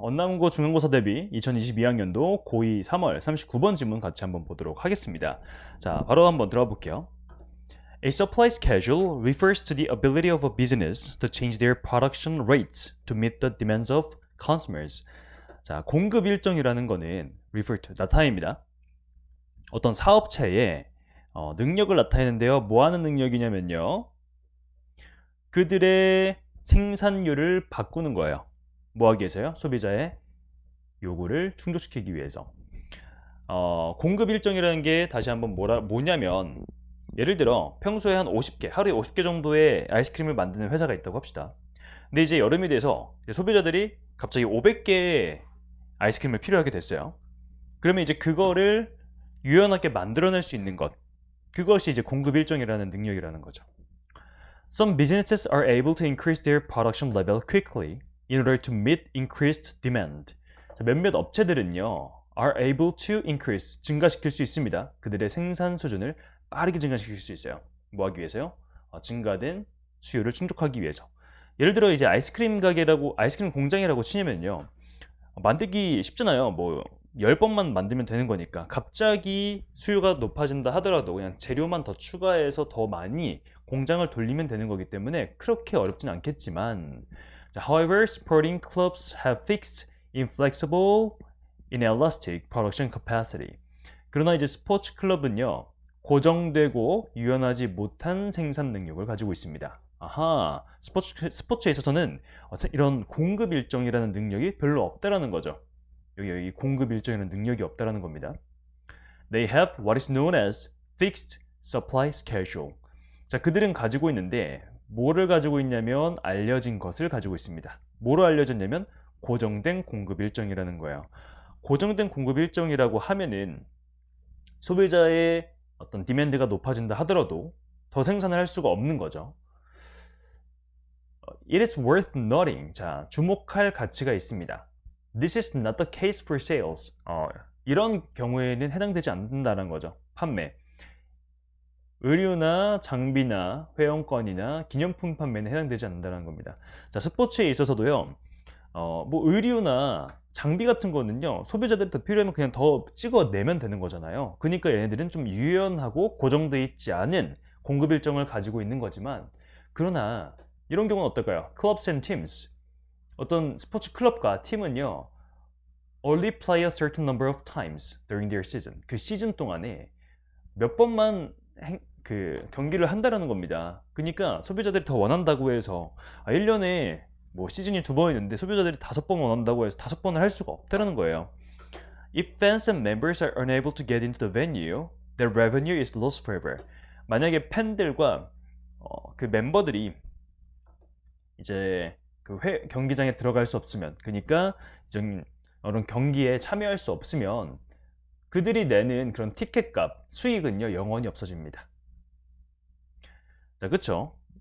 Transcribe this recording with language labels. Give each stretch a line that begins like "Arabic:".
Korean: 언남고 중간고사 대비 2022학년도 고2 3월 39번 지문 같이 한번 보도록 하겠습니다. 자, 바로 한번 들어가 볼게요.
English: A supply schedule refers to the ability of a business to change their production rates to meet the demands of consumers.
Korean: 자, 공급 일정이라는 거는 refer to, 나타냅니다. 어떤 사업체의 능력을 나타내는데요. 뭐 하는 능력이냐면요. 그들의 생산율을 바꾸는 거예요. 뭐 하기 위해서요? 소비자의 요구를 충족시키기 위해서. 공급 일정이라는 게 다시 한번 뭐냐면 예를 들어 평소에 한 50개, 하루에 50개 정도의 아이스크림을 만드는 회사가 있다고 합시다. 근데 이제 여름이 돼서 소비자들이 갑자기 500개의 아이스크림을 필요하게 됐어요. 그러면 이제 그거를 유연하게 만들어낼 수 있는 것, 그것이 이제 공급 일정이라는 능력이라는 거죠.
English: Some businesses are able to increase their production level quickly in order to meet increased demand.
Korean: 자, 몇몇 업체들은요,
English: are able to increase,
Korean: 증가시킬 수 있습니다. 그들의 생산 수준을 빠르게 증가시킬 수 있어요. 뭐 하기 위해서요? 증가된 수요를 충족하기 위해서. 예를 들어 이제 아이스크림 가게라고, 아이스크림 공장이라고 치냐면요, 만들기 쉽잖아요. 뭐 10번만 만들면 되는 거니까. 갑자기 수요가 높아진다 하더라도 그냥 재료만 더 추가해서 더 많이 공장을 돌리면 되는 거기 때문에 그렇게 어렵진 않겠지만,
English: however, sporting clubs have fixed, inflexible, inelastic production capacity.
Korean: 그러나 이제 스포츠 클럽은요, 고정되고 유연하지 못한 생산 능력을 가지고 있습니다. 아하, 스포츠에 있어서는 이런 공급 일정이라는 능력이 별로 없다라는 거죠. 여기 공급 일정이라는 능력이 없다라는 겁니다.
English: They have what is known as fixed supply schedule.
Korean: 자, 그들은 가지고 있는데 뭐를 가지고 있냐면 알려진 것을 가지고 있습니다. 뭐로 알려졌냐면 고정된 공급 일정이라는 거예요. 고정된 공급 일정이라고 하면은 소비자의 어떤 디맨드가 높아진다 하더라도 더 생산을 할 수가 없는 거죠.
English: It is worth noting.
Korean: 자, 주목할 가치가 있습니다.
English: This is not the case for sales.
Korean: 이런 경우에는 해당되지 않는다는 거죠. 판매. 의류나 장비나 회원권이나 기념품 판매는 해당되지 않는다는 겁니다. 자, 스포츠에 있어서도요. 뭐 의류나 장비 같은 거는요, 소비자들이 더 필요하면 그냥 더 찍어내면 되는 거잖아요. 그러니까 얘네들은 좀 유연하고 고정되어 있지 않은 공급 일정을 가지고 있는 거지만, 그러나 이런 경우는 어떨까요?
English: Clubs and teams.
Korean: 어떤 스포츠 클럽과 팀은요,
English: only play a certain number of times during their season.
Korean: 그 시즌 동안에 몇 번만 그 경기를 한다라는 겁니다. 그러니까 소비자들이 더 원한다고 해서 1년에 뭐 시즌이 2번 있는데 소비자들이 5번 원한다고 해서 5번을 할 수가 없다는 거예요.
English: If fans and members are unable to get into the venue, their revenue is lost forever.
Korean: 만약에 팬들과 그 멤버들이 이제 그 경기장에 들어갈 수 없으면, 그러니까 이런 경기에 참여할 수 없으면 그들이 내는 그런 티켓값, 수익은요 영원히 없어집니다. 자, 그쵸?